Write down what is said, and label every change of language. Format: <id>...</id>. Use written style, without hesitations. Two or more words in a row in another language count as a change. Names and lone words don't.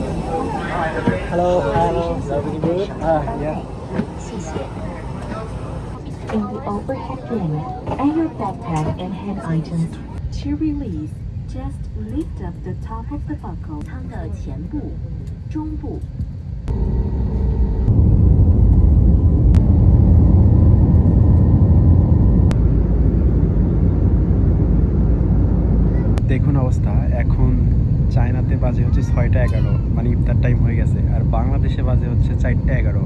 <en>Hello, hello. Everything good? Yeah. In the overhead bin, and your backpack and hand items. To release, just lift up the top of the buckle.</en> <zh>舱的前部、中部。</zh> <bn>দেখুন অবস্থা, এখন চায়নাতে বাজে হচ্ছে 6টা 11, মানে ইফতার টাইম হয়ে গেছে, আর বাংলাদেশে বাজে হচ্ছে 4টা 11।</bn>